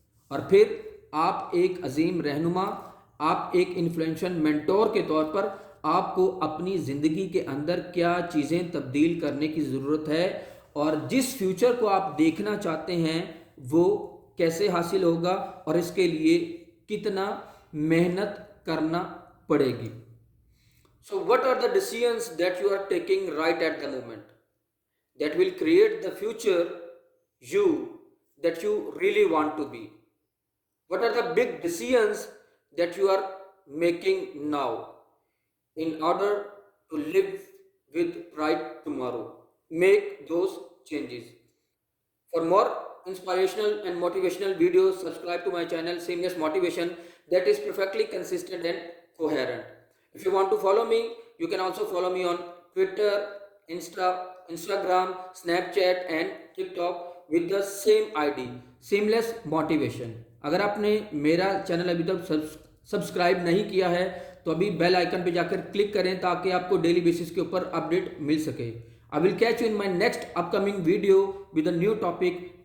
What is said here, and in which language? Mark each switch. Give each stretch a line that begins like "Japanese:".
Hindi: और फिर आप एक अजीम रहनुमा, आप एक इन्फ्लुएंशियल मेंटोर के तौर पर आपको अपनी ज़िंदगी के अंदर क्या चीज़ें तब्दील करने की ज़रूरत है और जिस फ्यूचर को आप देखना चाहते हैं वो कैसे हासिल होगा और इसके लिए कितना मेहनत करना पड़ेगी।
English: So what are the decisions that you are taking right at the moment that will create the future you that you really want to be? What are the big decisions that you are making now in order to live with pride tomorrow? Make those changes. For more inspirational and motivational videos, subscribe to my channel Seamless Motivation, that is perfectly consistent and coherent. If you want to follow me, you can also follow me on Twitter, Instagram, Snapchat and TikTok with the same ID, Seamless Motivation.
Hindi: अगर आपने मेरा channel अभी तक subscribe नहीं किया है तो अभी बेल आइकन पे जाकर क्लिक करें ताकि आपको डेली बेसिस के ऊपर अपडेट मिल सके।
English: I will catch you in my next upcoming video with a new topic.